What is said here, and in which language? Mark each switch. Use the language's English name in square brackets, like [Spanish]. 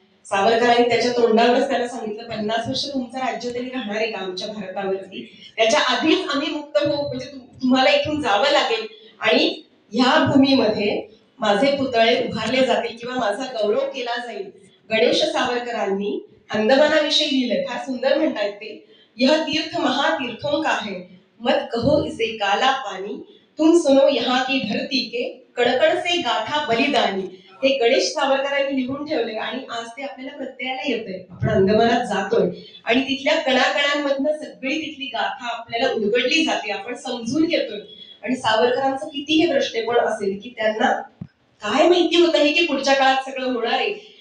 [Marathi] सावरकरांनी त्याच्या तोंडावरच त्याला सांगितलं 50 वर्ष तुमचं राज्य तरी राहणार आहे का आमच्या भारतावरती, त्याच्या आधीच आम्ही मुक्त होऊ, म्हणजे तुम्हाला इथून जावं लागेल. आणि ह्या भूमीमध्ये माझे पुतळे उभारले जातील किंवा माझा गौरव केला जाईल. गणेश सावरकरांनी अंदमानाविषयी लिहिलंय, फार सुंदर म्हणतायत ते. [Hindi] यह तीर्थ महातीर्थों का है, मत कहो इसे काला पानी. तुम सुनो यहाँ की धरती के, कणकण से गाथा बलिदानी. [Marathi] हे गणेश सावरकरांनी लिहून ठेवले आणि आज ते आपल्याला प्रत्ययाला येतंय. आपण अंदमानात जातोय आणि तिथल्या कणाकणांमधनं सगळी तिथली गाथा आपल्याला उलगडली जाते, आपण समजून घेतोय. आणि सावरकरांचं किती हे दृष्टिकोन असेल की त्यांना काय माहिती होतं हे की पुढच्या काळात सगळं होणार आहे.